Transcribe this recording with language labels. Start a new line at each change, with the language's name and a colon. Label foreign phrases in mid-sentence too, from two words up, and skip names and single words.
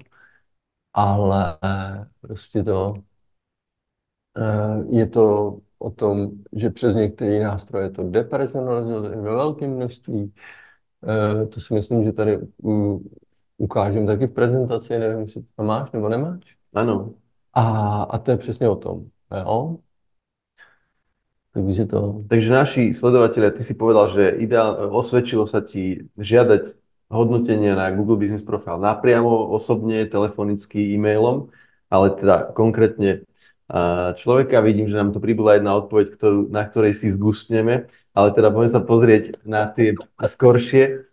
Czech: Ale prostě je to o tom, že přes některé nástroje to depersonalizuje ve velkém množství. To si myslím, že tady ukážeme taky v prezentaci, nevím, jestli to máš nebo nemáš.
Slovak: Áno.
Czech: A to je přesně o tom. Jo? Takže to...
Slovak: Takže naši sledovatelia, ty si povedal, že osvedčilo sa ti žiadať hodnotenia na Google Business Profile napriamo, osobne, telefonicky, e-mailom, ale teda konkrétne človeka. Vidím, že nám tu pribola jedna odpoveď, na ktorej si zgustneme, ale teda poďme sa pozrieť na tie skoršie.